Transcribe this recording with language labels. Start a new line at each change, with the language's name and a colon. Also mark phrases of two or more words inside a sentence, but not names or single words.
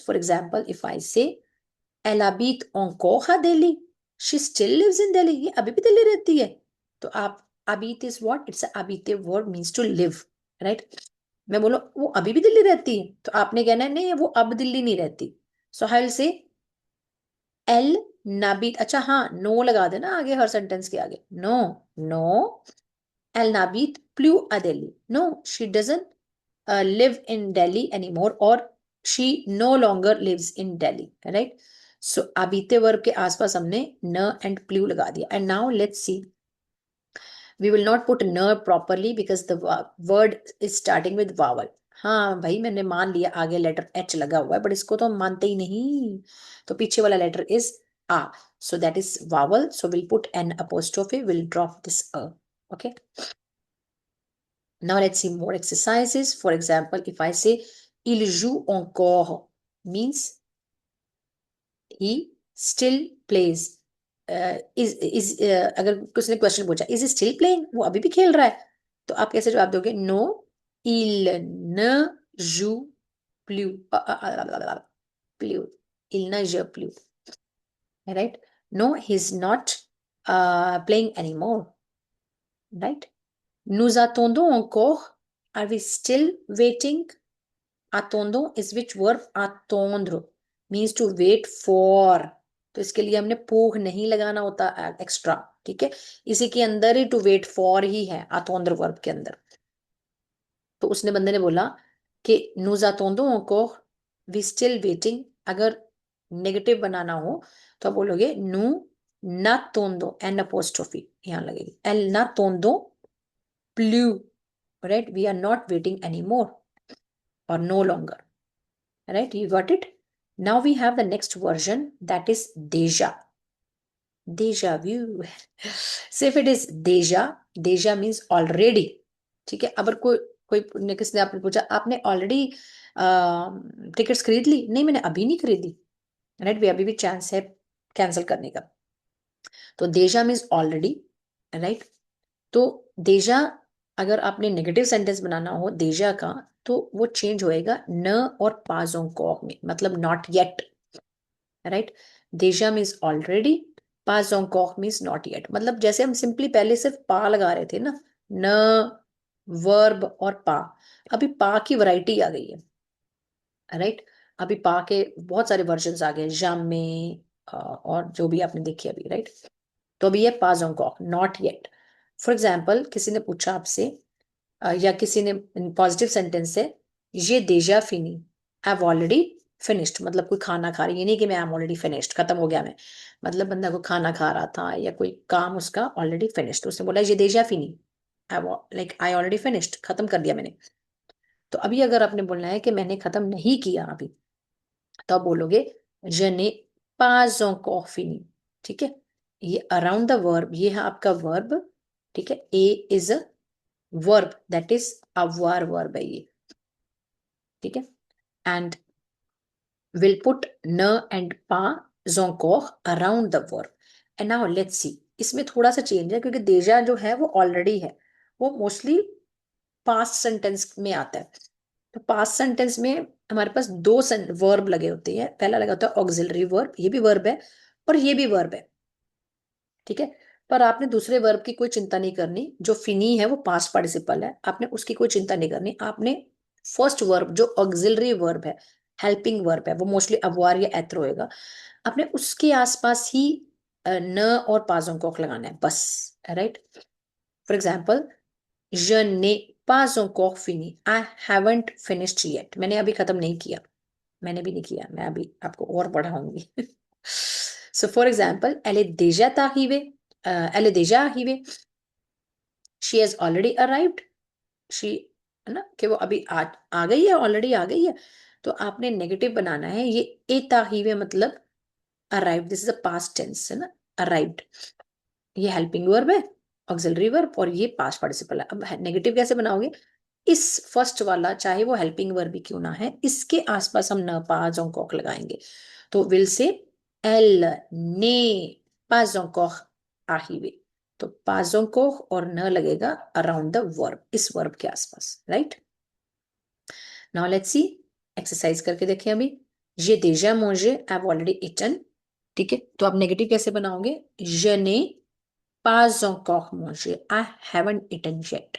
English: For example, if I say
French: elle habite encore à Delhi,
English: she still lives in Delhi.
Hindi: ये अभी भी दिल्ली रहती है. तो आप habite
English: is what? It's a habite word, means to live, right?
Hindi: मैं बोलो वो अभी भी दिल्ली रहती है, तो आपने कहना है नहीं वो अब दिल्ली नहीं रहती.
English: So I will say
French: elle n'habite.
Hindi: अच्छा हाँ, no लगा देना आगे हर सेंटेंस के आगे.
French: No, elle n'habite plus à Delhi.
English: No, she doesn't live in Delhi anymore, or she no longer lives in Delhi, right?
Hindi: So abite verb के आसपास हमने न
English: and plus
Hindi: लगा दिया.
English: And now let's see. We will not put न properly because the word is starting with vowel.
Hindi: हाँ भाई मैंने मान लिया आगे लेटर H लगा हुआ है, बट इसको तो हम मानते ही नहीं. तो पीछे वाला लेटर
English: is A. So that is vowel. So we'll put an apostrophe. We'll drop this A. Okay. Now let's see more exercises. For example, if I say
French: il joue encore,
English: means he still plays.
Hindi: अगर किसी ने क्वेश्चन पूछा
English: is still playing,
Hindi: वो अभी भी खेल रहा है, तो आप कैसे जवाब दोगे?
French: नो il ne joue plus. Plus. Il ne joue plus.
English: Right? No, he's not playing anymore, right?
French: Nous attendons encore.
English: Are we still waiting? Attendons is which verb? Attendre means to wait for.
Hindi: तो इसके लिए हमने पोग नहीं लगाना होता एक्स्ट्रा, ठीक है? इसी के अंदर ही
English: to wait for
Hindi: ही है attendre वर्ब के अंदर। तो उसने बंदे ने बोला कि
French: nous attendons encore,
English: we still waiting।
Hindi: अगर नेगेटिव बनाना हो तो आप बोलोगे
French: nous n'attendons,
English: n apostrophe
Hindi: यहाँ लगेगी,
French: elle n'attendons plus,
English: right? We are not waiting anymore or no longer, right? You got it? Now we have the next version, that is déjà. Déjà vu. So if it is déjà, déjà means already,
Hindi: ठीक है? अगर कोई किसने आपने पूछा आपने ऑलरेडी टिकट्स खरीद ली? नहीं, मैंने अभी नहीं खरीदी, राइट? अभी भी चांस है कैंसिल करने का। तो déjà
English: means already,
Hindi: राइट? तो déjà अगर आपने नेगेटिव सेंटेंस बनाना हो déjà का तो वो चेंज होएगा न और
French: pas encore
Hindi: में, मतलब
English: not yet,
Hindi: राइट?
English: déjà means already,
French: pas encore
English: means not yet.
Hindi: मतलब जैसे हम सिंपली पहले सिर्फ पा लगा रहे थे ना, न वर्ब और पा, अभी पा की वैरायटी आ गई है, राइट? अभी पा के बहुत सारे वर्जन आ गए, जाम में और जो भी आपने देखी अभी, राइट? तो अभी ये
French: pas encore,
English: not yet. for example
Hindi: किसी ने पूछा आपसे या किसी ने
English: positive sentence
Hindi: है ये
French: déjà fini,
English: I have already finished,
Hindi: मतलब कोई खाना खा रही, ये नहीं कि मैं
English: I am already finished,
Hindi: खत्म हो गया मैं, मतलब बंदा को खाना खा रहा था या कोई काम उसका
English: already finished,
Hindi: तो उसने बोला ये
French: déjà fini,
English: I like I already finished,
Hindi: खत्म कर दिया मैंने। तो अभी अगर आपने बोलना है कि मैंने खत्म नहीं किया अभी, तो आप बोलोगे
French: je n'ai pas encore fini,
Hindi: ठीक है? ये
English: around the verb,
Hindi: ये है आपका वर्ब, ठीक है?
English: A is a verb, that is avoir verb
Hindi: है ये, ठीक है?
English: and will put ne and
French: pas encore
English: around the verb. and now let's see,
Hindi: इसमें थोड़ा सा चेंज है क्योंकि déjà जो है वो ऑलरेडी है, वो मोस्टली
English: past sentence
Hindi: में आता है। तो
English: past sentence
Hindi: में हमारे पास दो वर्ब लगे होते हैं, पहला लगा होता है
English: auxiliary verb,
Hindi: ये भी वर्ब है और ये भी वर्ब है, ठीक है? पर आपने दूसरे वर्ब की कोई चिंता नहीं करनी, जो फिनी है वो
English: past participle
Hindi: है, आपने उसकी कोई चिंता नहीं करनी। आपने
English: first verb
Hindi: जो
English: auxiliary verb
Hindi: है,
English: helping verb
Hindi: है, वो मोस्टली अववार या एथर होएगा, आपने उसके आसपास ही न और पाजों को लगाना है बस, राइट?
English: for example
French: je n'ai pas encore fini,
English: I haven't finished yet,
Hindi: मैंने अभी खत्म नहीं किया, मैंने भी नहीं किया, मैं अभी आपको और पढ़ाऊंगी।
English: So for example,
French: elle est déjà arrivée, elle est déjà arrivée,
English: she has already arrived, she,
Hindi: है ना, कि वो अभी आ गई है, ऑलरेडी आ गई है। तो आपने नेगेटिव बनाना है, ये
French: est arrivée
Hindi: मतलब अराइव्ड,
English: this is a past tense,
Hindi: है ना, अराइव्ड, ये
English: helping verb
Hindi: है,
English: auxiliary verb,
Hindi: और ये
English: past participle
Hindi: है। अब नेगेटिव कैसे बनाओगे? इस फर्स्ट वाला चाहे वो
English: helping verb
Hindi: भी क्यों ना है, इसके आसपास हम न
French: pas encore
Hindi: लगाएंगे। तो विल से
French: elle n'est pas encore arrivée,
Hindi: तो
French: pas encore
Hindi: और न लगेगा
English: around the verb,
Hindi: इस वर्ब के आसपास, राइट?
English: now let's see,
Hindi: एक्सरसाइज करके देखें अभी।
French: j'ai déjà mangé,
English: I've already eaten,
Hindi: ठीक है? तो आप नेगेटिव कैसे बनाओगे?
French: je n'ai pas encore mangé,
English: I haven't eaten yet.